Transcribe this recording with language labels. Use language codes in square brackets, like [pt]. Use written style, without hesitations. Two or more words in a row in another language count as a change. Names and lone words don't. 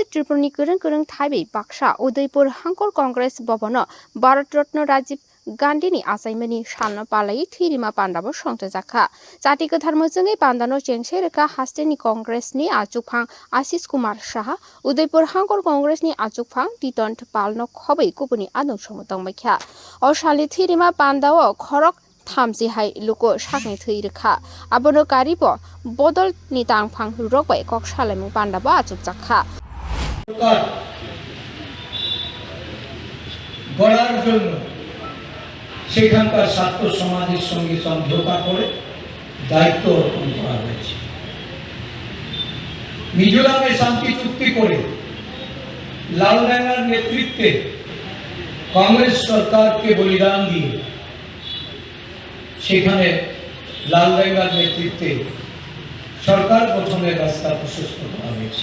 [trp] त्रिपुरनि गोरों गोरों थाइबै बाक्सा उदयपुर हांकर कांग्रेस भवन भारत रत्न राजीव गांधीनि आचाइमानि साल पालाई थिरिमा पान्डाबो संजाखा जाति गोथार मोजोङै पान्डानो जेंसे रोखा हास्तेनि कांग्रेसनि आजुफां आशिष कुमार साहा उदयपुर हांकर कांग्रेसनि आजुफां दितन्त पालनो खबै गुबुननि आदौ समतंबायखा अशालि थिरिमा पान्डाओ खरक थामजिहाय लुको साकनि थै रोखा आबनो कारिबो बदल नि तांफां रगबाय कक सालायमु पान्डाबो आजुबजाखा [bn] গড়ার জন্য সেখানকার ছাত্র সমাজের সঙ্গে সমঝোতা করে দায়িত্ব অর্পণ করা হয়েছে। মিজোরামে শান্তি চুক্তি করে লালডাঙ্গার নেতৃত্বে কংগ্রেস সরকারকে বলিদান দিয়ে সেখানে লালডাঙ্গার নেতৃত্বে সরকার গঠনের রাস্তা প্রশস্ত করা হয়েছে।